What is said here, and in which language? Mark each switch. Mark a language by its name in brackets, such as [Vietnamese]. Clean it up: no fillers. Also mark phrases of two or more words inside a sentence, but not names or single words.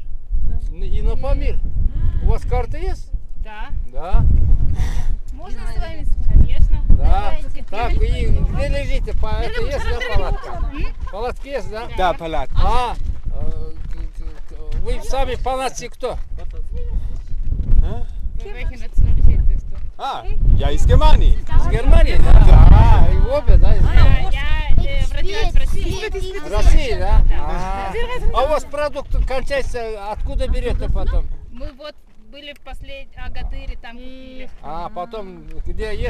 [Russian] И на Памир. У вас карта есть? Да. Да. Можно с вами? Конечно. Да. Так, и где лежите? Это есть, да, палатка? Палатка есть, да? Да, палатка. Вы сами в палатке кто? [German] Welche Nationalität bist du? Ja, [Russian] из Германии. Из Германии, да? Да. И обе, да? из Германии. Я родилась в России. В России, да? А у вас продукт кончается, откуда берете потом? Мы вот были в последнем Агатыре, там купили. А потом, где есть,